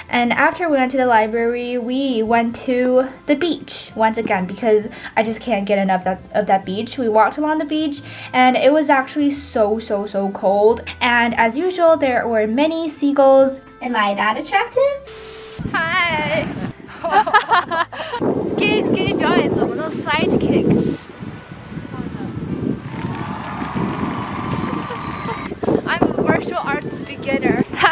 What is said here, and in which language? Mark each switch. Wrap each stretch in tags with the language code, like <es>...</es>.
<en>And after we went to the library, we went to the beach once again because I just can't get enough of that beach. We walked along the beach and it was actually so cold. And as usual, there were many seagulls. Am I that attractive? Hi!</en> <zh>给你表演怎么弄 sidekick.</zh> <en>I'm a martial arts beginner.</en>